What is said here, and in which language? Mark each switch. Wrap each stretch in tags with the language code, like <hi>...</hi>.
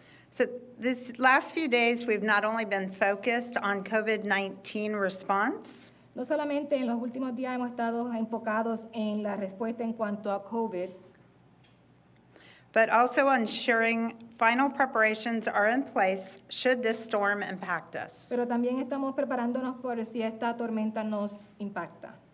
<en>So these last few days, we've not only been focused on COVID-19 response,</en> <es>No solamente en los últimos días hemos estado enfocados en la respuesta en cuanto a COVID,</es> <en>but also ensuring final preparations are in place should this storm impact us.</en> <es>pero también estamos preparándonos por si esta tormenta nos impacta.</es>